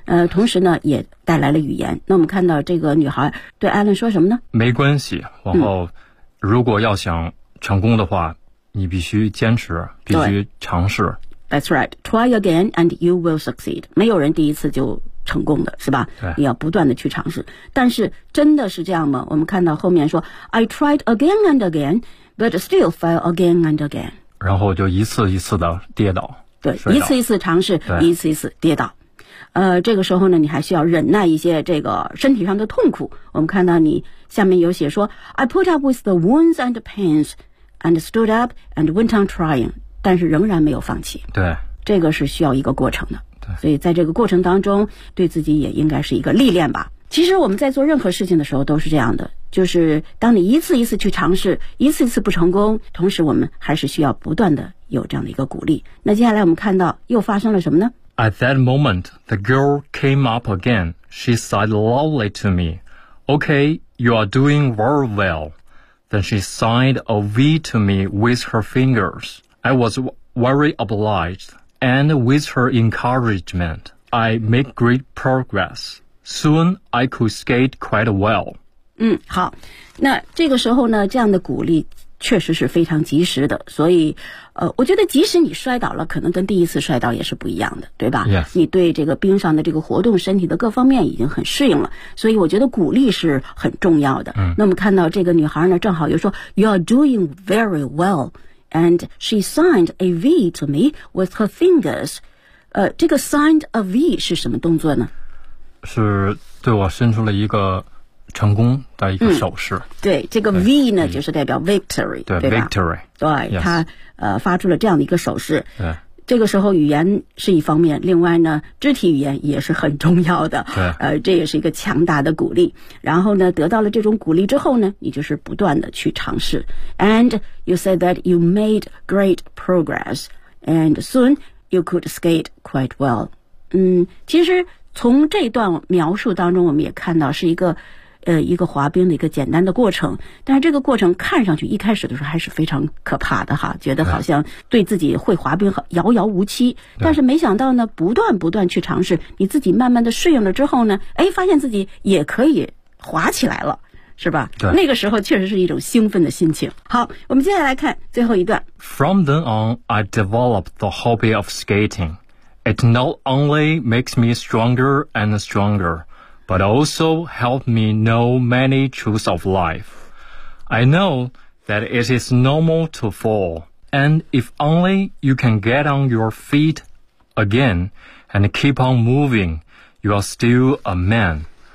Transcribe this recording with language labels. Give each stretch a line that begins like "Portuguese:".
Chinese: 同时呢，也带来了语言。那我们看到这个女孩对艾伦说什么呢？没关系，往后如果要想成功的话，你必须坚持，必须尝试。
English: That's right. Try again and you will succeed.
Chinese: 没有人第一次就成功的，是吧？对，你要不断的去尝试。但是真的是这样吗？我们看到后面说
English: I tried again and again, but still fell again and again.
Chinese: 然后就一次一次的跌倒。对，一次一次尝试，一次一次跌倒。这个时候呢，你还需要忍耐一些这个身体上的痛苦。我们看到你下面有写说
English: I put up with the wounds and pains and stood up and went on trying.
Chinese: 但是仍然没有放弃，对，这个是需要一个过程的，对，所以在这个过程当中对自己也应该是一个历练吧。其实我们在做任何事情的时候都是这样的，就是当你一次一次去尝试，一次一次不成功，同时我们还是需要不断的有这样的一个鼓励。那接下来我们看到又发生了什么呢？
English: At that moment the girl came up again. She said loudly to me, Okay, you are doing very well. Then she signed a V to me with her fingersI was very obliged, and with her encouragement, I made great progress. Soon, I could skate quite well.
Chinese: 好，那这个时候呢，这样的鼓励确实是非常及时的。所以，我觉得即使你摔倒了，可能跟第一次摔倒也是不一样的，对吧？
English: Yes.
Chinese: 你对这个冰上的这个活动，身体的各方面已经很适应了。所以，我觉得鼓励是很重要的。嗯。那么看到这个女孩呢，正好又说 ，
English: You are doing very well. And she signed a V to me with her fingers.
Chinese: 这个 signed a V 是什么动作呢？是对我伸出了一个成功的一个手势。对，这个 V 呢，就是代表 victory，对，对吧
English: ？Victory，
Chinese: 对，他、
English: yes.
Chinese: 发出了这样的一个手势。对，这个时候语言是一方面，另外呢，肢体语言也是很重要的。对，这也是一个强大的鼓励。然后呢，得到了这种鼓励之后呢，你就是不断的去尝试。
English: And you said that you made great progress, and soon you could skate quite well.
Chinese: 其实从这段描述当中，我们也看到是一个滑冰的一个简单的过程，但是这个过程看上去一开始的时候还是非常可怕的哈，觉得好像对自己会滑冰遥遥无期。但是没想到呢，不断不断去尝试，你自己慢慢的适应了之后呢，哎，发现自己也可以滑起来了，是吧？对，那个时候确实是一种兴奋的心情。好，我们接下来看最后一段。
English: From then on, I developed the hobby of skating. It not only makes me stronger and stronger. But also helped me know many truths of life. I know that it is normal to fall, and if only you can get on your feet again and keep on moving, you are still a man.